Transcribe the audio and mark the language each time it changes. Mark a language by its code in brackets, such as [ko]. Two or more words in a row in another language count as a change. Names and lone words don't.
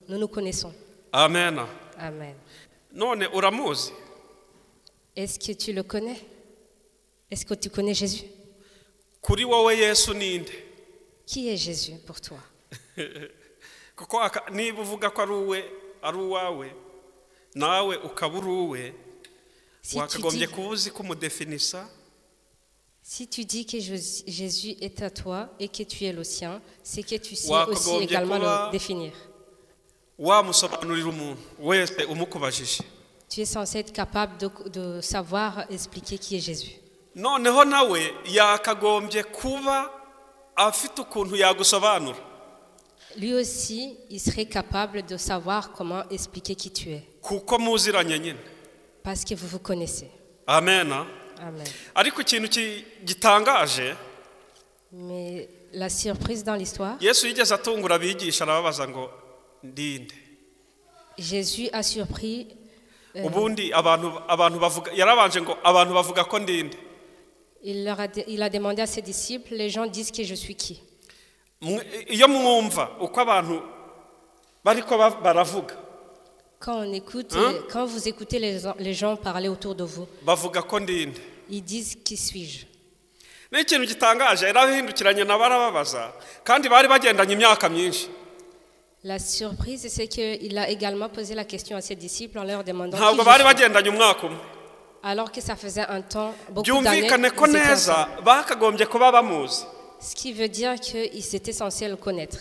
[fr] nous nous connaissons. Amen. Amen. [rw] None uramuzi? [fr] Est-ce que tu le connais? Est-ce que tu connais Jésus? [rw] Kuri wowe Yesu ninde? [fr] Qui est Jésus pour toi? [rw] Kuko niba uvuga ko ari uwawe nawe ukaba uri uwe wakagombye kubuzi kumudefinisa. [fr] Si tu dis que Jésus est à toi et que tu es le sien, c'est que tu sais aussi également le définir. [rw] Wamusobanurira umuntu wese umukubajije. [fr] Tu es censé être capable de savoir expliquer qui est Jésus. [rw] Noneho nawe yakagombye kuba afite ukuntu yagusobanura. [fr] Lui aussi, il serait capable de savoir comment expliquer qui tu es. [rw] Kuko muziranye nyine. [fr] Parce que vous vous connaissez. Amen. Amen. [rw] Ariko ikintu gitangaje, [fr] mais la surprise dans l'histoire, [rw] Yesu yigeze atungura abigisha arababaza ngo ndinde. [fr] Jésus a surpris [rw] ubundi abantu bavuga yarabanje ngo abantu bavuga ko ndinde. [fr] Il a demandé à ses disciples, les gens disent que je suis qui? [rw] Iyo mwumva uko abantu bariko baravuga, [fr] quand vous écoutez les gens parler autour de vous, [rw] bavuga ko ndinde, [fr] ils disent qui suis-je? [rw] N'ikintu gitangaje yarahindukiranye nabarababaza kandi bari bagendanye imyaka myinshi. [fr] La surprise, c'est qu'il a également posé la question à ses disciples en leur demandant [rw] ntabwo bari bagendanye umwaka umwe, [fr] alors que ça faisait un temps, beaucoup d'années. [rw] Byumvikane ko neza bakagombye kuba bamuzi. [fr] Ce qui veut dire qu'ils étaient censés le connaître.